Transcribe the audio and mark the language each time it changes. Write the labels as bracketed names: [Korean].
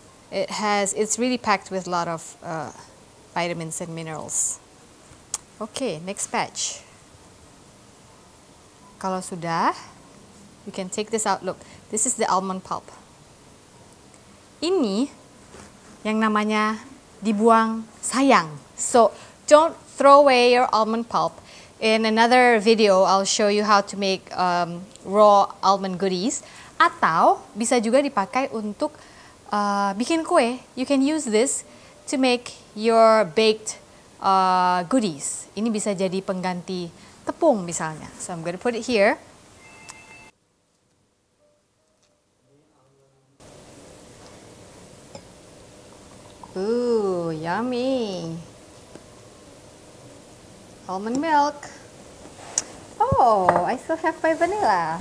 [English] It's really packed with a lot of vitamins and minerals. Okay, next batch. [Indonesian] Kalau sudah, [English] you can take this out. Look, this is the almond pulp. [Indonesian] Ini yang namanya dibuang sayang. [English] So, don't throw away your almond pulp. In another video, I'll show you how to make raw almond goodies. [Indonesian] Atau bisa juga dipakai untuk bikin kue. [English] You can use this to make your baked goodies. [Indonesian] Ini bisa jadi pengganti tepung misalnya. [English] So I'm going to put it here. Ooh, Yummy. Almond milk. Oh, I still have my vanilla.